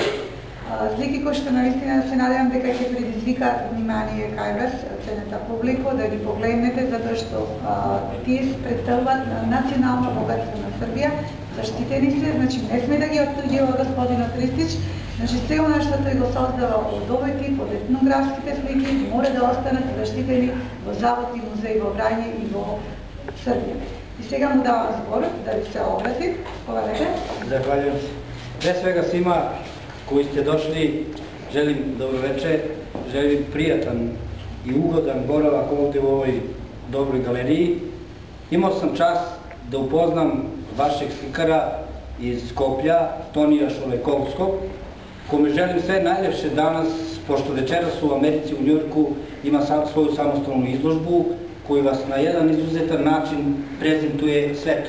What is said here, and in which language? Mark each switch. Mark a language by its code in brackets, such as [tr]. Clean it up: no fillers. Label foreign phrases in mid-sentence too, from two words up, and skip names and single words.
[mk] Слики кои што наистина се надевам дека ќе предизвика внимание кај вас, ценета публико, да ги погледнете, затоа што тие представуваат национално богатство на Србија, заштитени се, значи не сме да ги оттуѓува господинот Ристич, значи се она што тој го создава од овој тип, од етнографските слики, мора да останат заштитени во завод и музеј во Врање и во Србија. И сега му давам збор да ви се обрати. Повелете. [sr] Захвалjujem се. Pre svega svima koji ste došli, želim dobro večer, želim prijatan i ugodan boravak ovdje u ovoj dobroj galeriji. Imao sam čast da upoznam vašeg slikara iz Skoplja, Tonija Šolekovskog, kome želim sve najljepše danas, pošto večeras u Americi, u Njujorku, ima svoju samostalnu izložbu koju vas na jedan izuzetan način prezentuje svetu.